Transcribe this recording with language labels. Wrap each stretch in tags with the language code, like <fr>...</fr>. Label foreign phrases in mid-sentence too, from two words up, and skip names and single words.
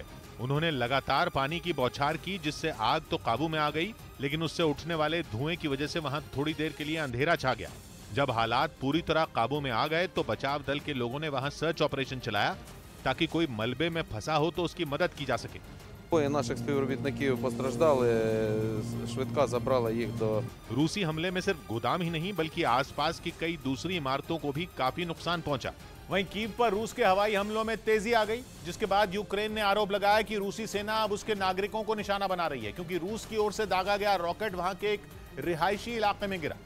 <hi>उन्होंने लगातार पानी की बौछार की जिससे आग तो काबू में आ गई, लेकिन उससे उठने वाले धुएं की वजह से वहां थोड़ी देर के लिए अंधेरा छा गया। जब हालात पूरी तरह काबू में आ गए तो बचाव दल के लोगों ने वहां</hi> <en>search operation</en> <hi>चलाया ताकि कोई मलबे में फंसा हो तो उसकी मदद की जा सके।</hi> <uk>Наших співробітників постраждали, швидка забрала їх до।</uk> <hi>रूसी हमले में सिर्फ गोदाम ही नहीं बल्कि आसपास की कई दूसरी इमारतों को भी काफी नुकसान पहुंचा। वहीं कीव पर रूस के हवाई हमलों में तेजी आ गई, जिसके बाद यूक्रेन ने आरोप लगाया कि रूसी सेना अब उसके नागरिकों को निशाना बना रही है, क्योंकि रूस की ओर से दागा गया रॉकेट वहां के एक रिहायशी इलाके में गिरा,</hi>